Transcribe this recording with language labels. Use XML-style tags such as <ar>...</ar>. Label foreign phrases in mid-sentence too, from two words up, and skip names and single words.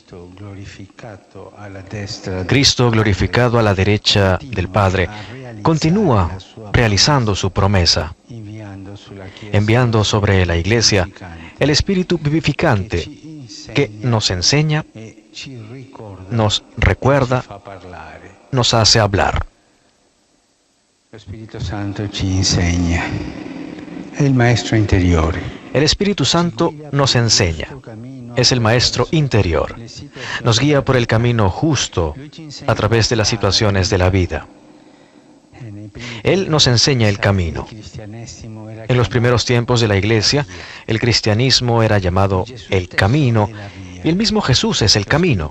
<es>Cristo, glorificado a la derecha del Padre, continúa realizando su promesa, enviando sobre la Iglesia el Espíritu vivificante que nos enseña, nos recuerda, nos hace hablar.</es> <it>El Espíritu Santo ci insegna, è il maestro interiore.</it> <es>El Espíritu Santo nos enseña, es el maestro interior, nos guía por el camino justo a través de las situaciones de la vida. Él nos enseña el camino. En los primeros tiempos de la Iglesia, el cristianismo era llamado el camino, y el mismo Jesús es el camino.</es>